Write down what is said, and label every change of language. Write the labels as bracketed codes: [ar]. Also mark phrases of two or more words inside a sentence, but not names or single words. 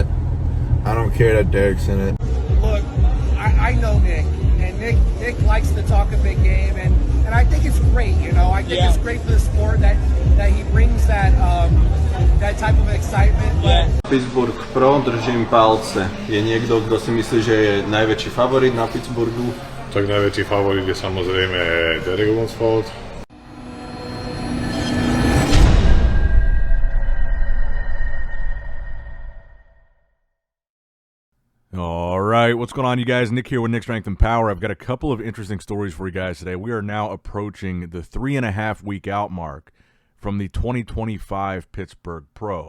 [en] I don't care that Derek's in it. Look, I know Nick, and Nick likes to talk a big game, and I think it's great. I think it's great for the sport that he brings that type of excitement. But Pittsburgh Pro, [sk] držím palce. Je niekto, kto si myslí, že je najväčší favorit na Pittsburghu? Tak najväčší favorit je samozrejme Derek Lunsford. [en] All right, what's going on, you guys? Nick here with Nick Strength and Power. I've got a couple of interesting stories for you guys today. We are now approaching the 3.5 week out mark from the 2025 Pittsburgh Pro.